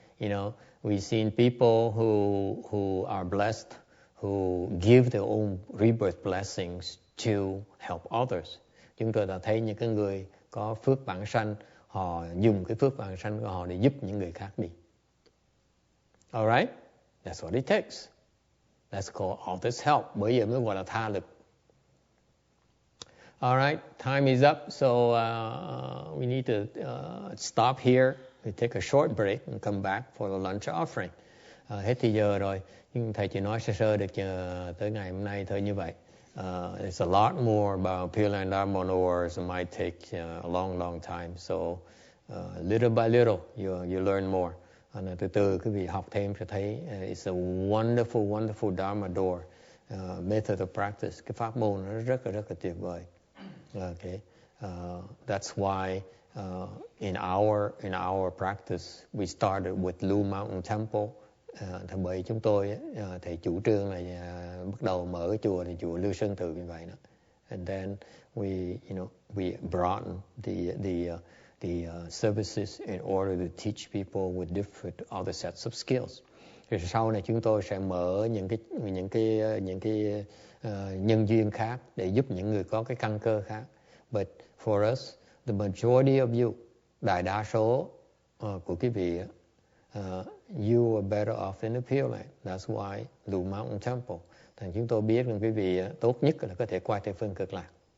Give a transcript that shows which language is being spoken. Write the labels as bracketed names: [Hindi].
[English] You know, we've seen people who are blessed, who give their own rebirth blessings to help others. [Vietnamese] Chúng tôi đã thấy những cái người có phước vãng sanh, họ dùng cái phước vãng sanh của họ để giúp những người khác đi. [English] Alright? That's what it takes. That's called others help. [Vietnamese] Bởi giờ mới gọi là tha lực. [English] Alright, time is up, so we need to stop here. We take a short break and come back for the lunch offering. [Vietnamese] Hết thì giờ rồi, nhưng thầy chỉ nói sơ được tới ngày hôm nay thôi như vậy. [English] There's a lot more about Pure Land Dharma Wars. It might take a long time. So little by little, you learn more. [Vietnamese] Từ từ quý vị học thêm sẽ thấy [English] it's a wonderful Dharma door method of practice. [Vietnamese] Cái pháp môn nó rất là tuyệt vời. [English] Okay, that's why in our practice we started with Blue Mountain Temple. [Vietnamese] Thầy bởi chúng tôi thầy chủ trương là bắt đầu mở cái chùa thì chùa Lưu Sơn Tự như vậy đó. [English] And then we broaden the services in order to teach people with different other sets of skills. [Vietnamese] Rồi sau này chúng tôi sẽ mở những cái nhân duyên khác để giúp những người có cái căn cơ khác. [English] But for us, the majority of you, [Vietnamese] đại đa số của quý vị [English] you are better off in the Pure Land. That's why Blue Mountain Temple. [Vietnamese] Thành chúng tôi biết rằng quý vị tốt nhất là có thể qua Tây Phương Cực Lạc.